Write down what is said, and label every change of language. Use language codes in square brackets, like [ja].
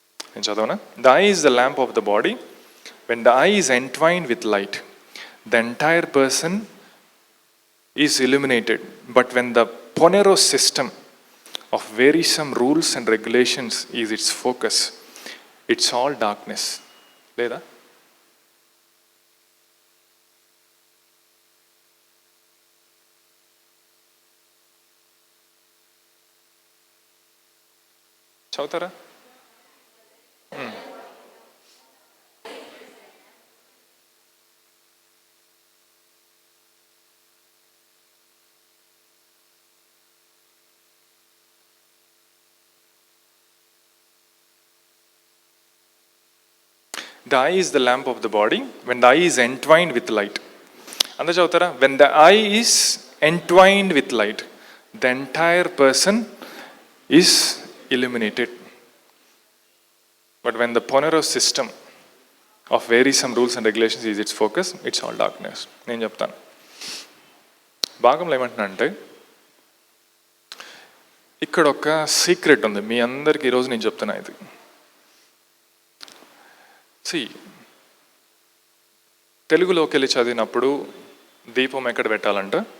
[te] నేను చదవనా? [en] The eye is the lamp of the body. When the eye is entwined with light, the entire person is illuminated. But when the Poneros system of wearisome rules and regulations is its focus, it's all darkness. [te] లేదా? చదువుతారా? [en] The eye is the lamp of the body. When the eye is entwined with light. [te] అందరూ చదువుతారా? [en] When the eye is entwined with light, the entire person is illuminated. But when the Poneros system of wearisome rules and regulations is its focus, it's all darkness. [te] నేను చెప్తాను. భాగంలో ఏమంటున్నా అంటే, ఇక్కడ ఒక secret ఉంది మీ అందరికి. ఈరోజు నేను చెప్తున్నా ఇది. తెలుగులోకి వెళ్ళి చదివినప్పుడు దీపం ఎక్కడ పెట్టాలంట?